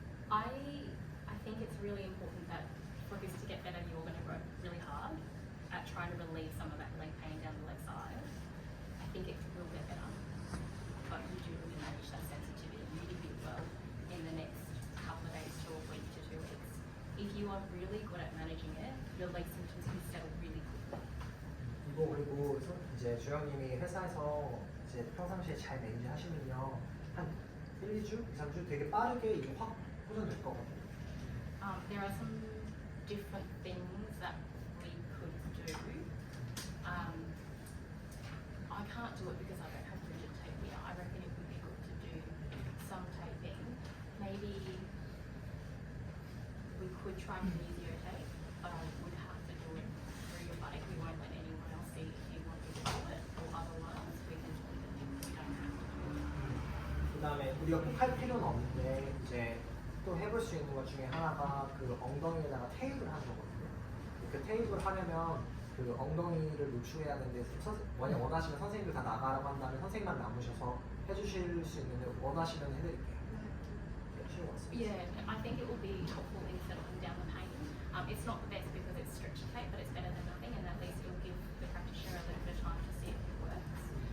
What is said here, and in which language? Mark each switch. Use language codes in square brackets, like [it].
[en] I think it's really important that for this to get better, you're going to work really hard at trying to relieve some of that leg pain down the leg side. I think it will get better, but you do really manage that sensitivity really, really well in the next couple of days to a week to 2 weeks. If you are really good at managing it, your leg symptoms can settle really quickly. [ko] 이거 그리고 이제 주영님이 회사에서 이제 평상시에 잘 매니지 하시면요 한 1, 2주, 2, 3주 되게 빠르게 이게 확 호전될 거거든요. [en] There are some different things that we could do. I can't do it because I don't have rigid tape here. I reckon it would be good to do some taping. Maybe we could try kinesio tape, but I would have to do it through your buttock. We won't let anyone else see if you want to do it, or otherwise we can do it. We don't have to do it. [ko] 그다음에 우리가 꼭 할 필요는 없는데 이제 또 해볼 수 있는 것 중에 하나가 그 엉덩이에다가 테이프를 하는 거거든요. 그 테이프를 하려면 그 엉덩이를 노출해야 되는데 만약 원하시면 선생님들 다 나가라고 한다면 선생님만 남으셔서 해주실 수 있는데 원하시면 해드릴게요. 쉬운 것 같습니다. [en] Yeah, I think it will be helpful in settling down the pain. It's not the best because it's stretchy tape, but it's better than nothing, and at least it'll give the practitioner a little bit of time to see if it works.